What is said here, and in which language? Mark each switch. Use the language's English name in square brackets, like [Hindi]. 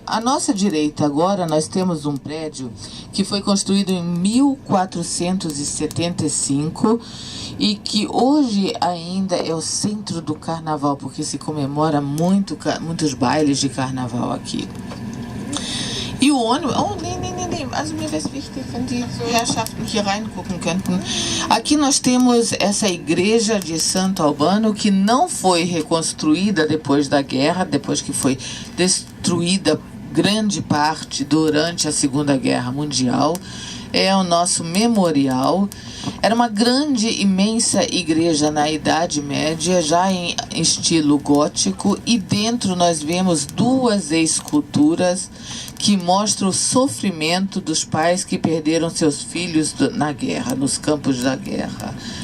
[Portuguese] À nossa direita agora nós temos um prédio que foi construído em 1475 e que hoje ainda é o centro do carnaval, porque se comemora muitos bailes de carnaval aqui. E o ônibus... [German] Also mir wäre es wichtig, wenn die Herrschaften hier reingucken könnten. [Portuguese] Aqui nós temos essa igreja de Santo Albano, que não foi reconstruída depois da guerra, depois que foi destruída grande parte durante a Segunda Guerra Mundial. É o nosso memorial. Era uma grande, imensa igreja na Idade Média, já em estilo gótico, e dentro nós vemos duas esculturas que mostram o sofrimento dos pais que perderam seus filhos na guerra, nos campos da guerra.